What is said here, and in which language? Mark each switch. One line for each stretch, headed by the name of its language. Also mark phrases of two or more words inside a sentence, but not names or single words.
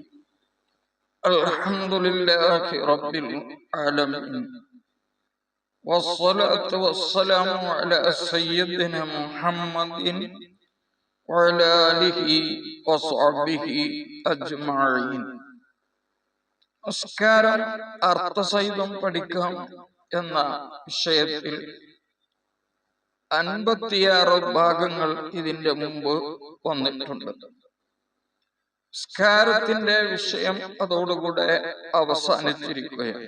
Arabic: الحمد لله رب العالمين. والصلاة والسلام على سيدنا محمد وعلى آله وصحبه أجمعين.
Malayalam: നമസ്കാരം അർത്ഥസഹിതം പഠിക്കാം എന്ന വിഷയത്തിൽ 56 ഭാഗങ്ങൾ ഇതിന്റെ മുമ്പ് വന്നിട്ടുണ്ട്. നമസ്കാരത്തിന്റെ വിഷയം അതോടുകൂടെ അവസാനിച്ചിരിക്കുകയാണ്.